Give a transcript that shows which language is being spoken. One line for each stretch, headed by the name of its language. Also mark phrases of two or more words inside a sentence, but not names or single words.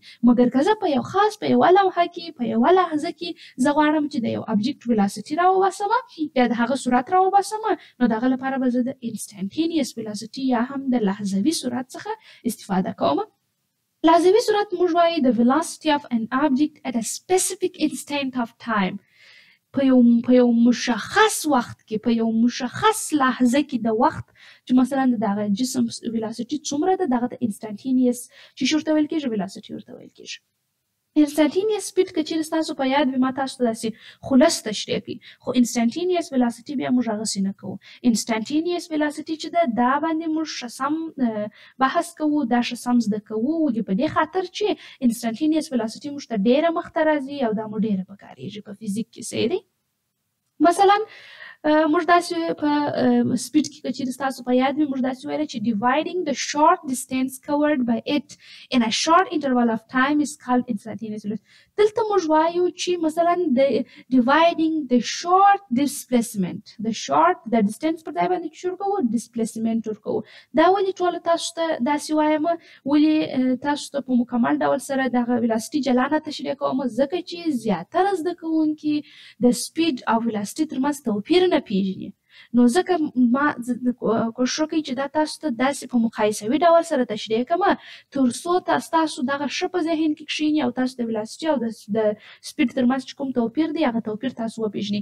Pashto: مګر که زه په یو خاص په یوه لمحه کې په یوه لحظه کې زه غواړم چې د یو
English: object velocity
Pashto: راوباسم یا د هغه سرعت راوباسم نو د هغه لپاره به زه د
English: instantaneous velocity
Pashto: یا هم د لحظوي سرعت څخه استفاده کوم. لحظوي سرعت موږ وایو
English: the velocity of an object at a specific instant of time.
Pashto: په یو مشخص وخت کې په یو مشخص لحظه کې د وخت چې مثلا د دغه جسم ولاسټي څومره ده دغه د انسټنټینیس چې ورته ویل کېږي ولاسټي ورته ویل کېږي.
English: instantaneous speed
Pashto: که چیرې ستاسو په یاد وي ما تاسو ته داسې خلص تشریح کړي خو
English: instantaneous velocity
Pashto: بیا موږ هغسې نه کوو.
English: instantaneous velocity
Pashto: چې ده دا باندې موږ ښه سم بحث کوو دا ښه سم زده کوو ولې په دې خاطر چې
English: instantaneous velocity
Pashto: موږ ته ډېره مخته راځي او دا مو ډېره پکارېږي په فزیک کې. صحیح دی؟ مثلا موږ داسې په سپیډ کې که چېرې ستاسو په یاد وي موږ داسې ویله چې
English: dividing the short distance covered by it in a short interval of time is called instantaneous velocity.
Pashto: دلته موږ وایو چې مثلا د
English: dividing the short displacement
Pashto: د distance پر ځای باندې شروع کوو displacement ورکوو. دا ولې ټوله تاسو ته داسې وایم ولې تاسو ته په مکمل ډول سره دغه ویلاسټي جلا نه تشریح کوم ځکه چې زیاتره زده کوونکي د سپیډ او ویلاسټي ترمنځ توپیر نه پیژني نو ځکه ما کوشش وکړئ چې دا تاسو ته داسې په مقایسوي ډول سره تشریح کړم تر څو تاسو دغه ښه په ذهن کې کښېني او تاسو د ویلاسټي او د سپیډ ترمنځ چې کوم توپیر دی هغه توپیر تاسو وپیژني.